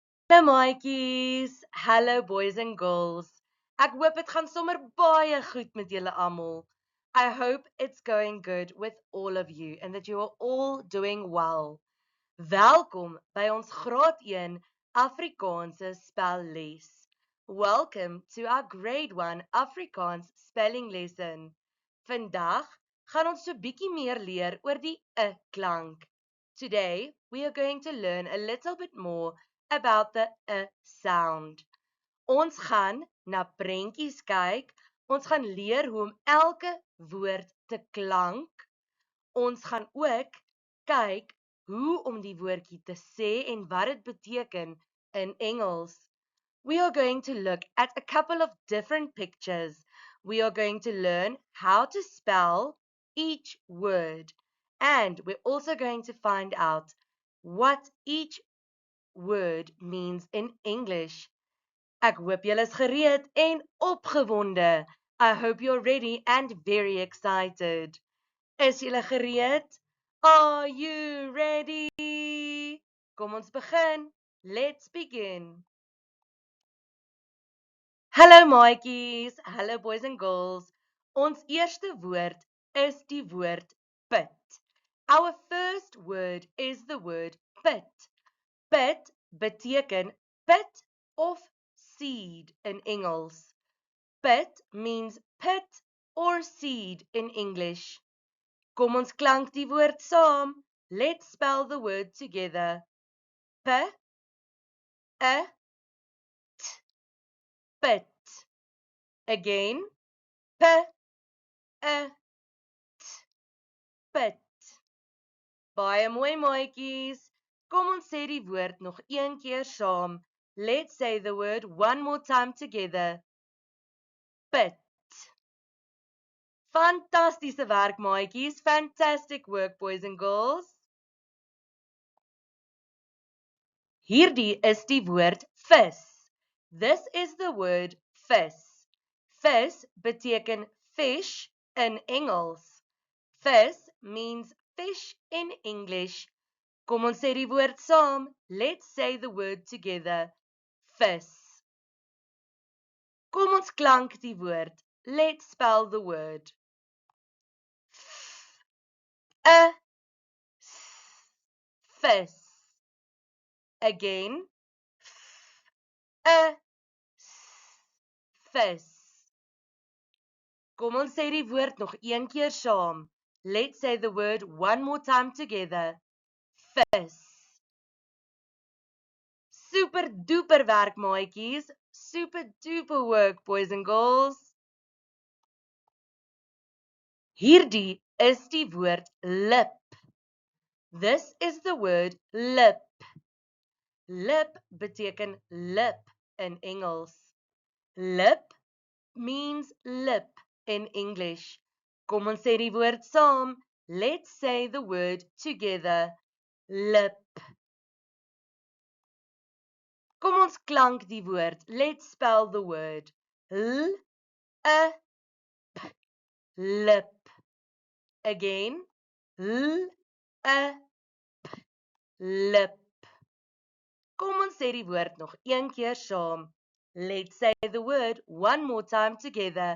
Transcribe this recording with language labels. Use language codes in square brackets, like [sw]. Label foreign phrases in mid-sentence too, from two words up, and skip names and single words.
[af] Hallo maatjies, hallo [en] boys and girls. [af] Ek hoop dit gaan sommer baie goed met julle almal. [en] I hope it's going good with all of you and that you are all doing well. [af] Welkom by ons graad 1 Afrikaanse spelles. [en] Welcome to our grade 1 Afrikaans spelling lesson. [af] Vandag gaan ons so bietjie meer leer oor die klank. [en] Today we are going to learn a little bit more about the sound. [af] Ons gaan na prentjies kyk, ons gaan leer hoe om elke woord te klank. Ons gaan ook kyk hoe om die woordjie te sê en wat dit beteken in Engels. [en] We are going to look at a couple of different pictures. We are going to learn how to spell each word. And we're also going to find out what each word means in English. [af] Ek hoop julle is gereed en opgewonde. [en] I hope you're ready and very excited. [af] Is julle gereed? [en] Are you ready? [af] Kom ons begin. [en] Let's begin. [af] Hallo maatjies, hallo [en] boys and girls. [af] Ons eerste woord is die woord pit. [en] Our first word is the word pit. [af] Pit beteken pit of seed in Engels. [en] Pit means pit or seed in English. [af] Kom ons klank die woord saam. [en] Let's spell the word together. P, a, t, pit. Again, p, a, t, pit. [af] Baie mooi maatjies. Kom ons sê die woord nog een keer saam. [en] Let's say the word one more time together. [af] Pit. Fantastiese werk maatjies. [en] Fantastic work boys and girls. [af] Hierdie is die woord vis. [en] This is the word vis. [af] Vis beteken fish in Engels. [en] Vis means fish in English. [af] Kom ons sê die woord saam. [en] Let's say the word together. [af] Vis. Kom ons klank die woord. [en] Let's spell the word. F, vis. Again. F, vis. [af] Kom ons sê die woord nog een keer saam. [en] Let's say the word one more time together. [af] Vis. [en] Super duper [af] werk maatjies. [en] Super duper work boys and girls. [af] Hierdie is die woord lip. [en] This is the word lip. [af] Lip beteken lip in Engels. [en] Lip means lip in English. [af] Kom ons sê die woord saam. [en] Let's say the word together. [af] Lip. Kom ons klank die woord. [en] Let's spell the word. L, a, p, lip. Again. L, a, p, lip. [af] Kom ons sê die woord nog een keer saam. [en] Let's say the word one more time together.